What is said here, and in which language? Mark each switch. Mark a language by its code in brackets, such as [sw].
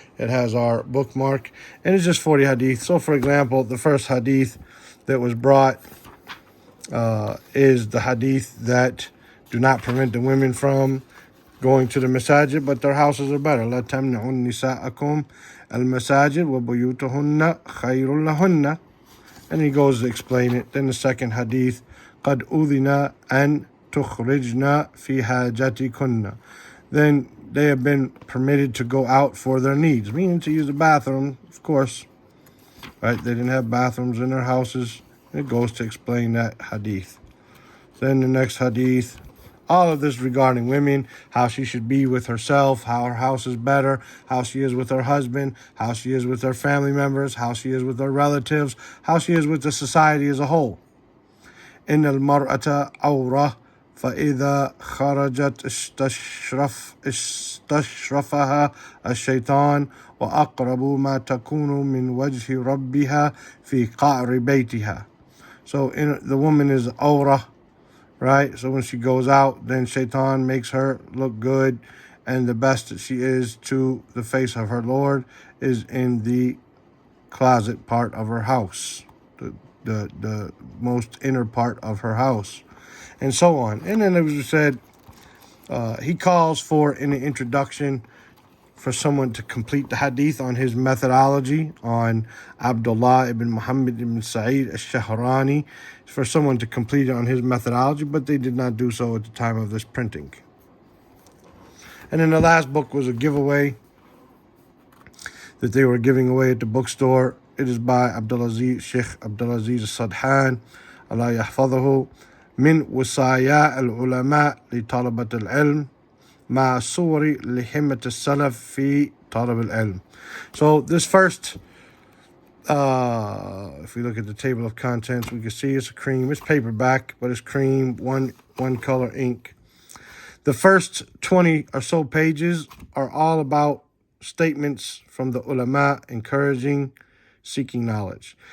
[en] It has our bookmark, and it's just 40 hadith. So, for example, the first hadith that was brought is the hadith that do not prevent the women from going to the masajid, but their houses are better. [ar] لا تمنعوا نساءكم المساجد وبيوتهن خير لهن. [en] And he goes to explain it. Then the second hadith, [ar] قد أذن أن تخرجن في حاجتكن. [en] Then they have been permitted to go out for their needs, meaning to use the bathroom, of course. Right? They didn't have bathrooms in their houses. It goes to explain that hadith. Then the next hadith, all of this regarding women, how she should be with herself, how her house is better, how she is with her husband, how she is with her family members, how she is with her relatives, how she is with the society as a whole. [ar] إن المرأة عورة فإذا خرجت استشرفها الشيطان وأقرب ما تكون من وجه ربها في قعر بيتها. [en] So the woman is awrah, right? So when she goes out, then shaitan makes her look good, and the best that she is to the face of her Lord is in the closet part of her house, the most inner part of her house, and so on. And then as we said, he calls for, in the introduction, for someone to complete the hadith on his methodology, on Abdullah ibn Muhammad ibn Sa'id al-Shahrani, for someone to complete it on his methodology, but they did not do so at the time of this printing. And then the last book was a giveaway that they were giving away at the bookstore. It is by Sheikh Abdulaziz al-Sudhan, Allah yahfadhahu, [ar] من وصايا العلماء لطلبة العلم مع صور لحمة السلف في طلب العلم. [en] So this first, if we look at the table of contents, we can see it's cream. It's paperback, but it's cream, one color ink. The first 20 or so pages are all about statements from the ulama encouraging seeking knowledge.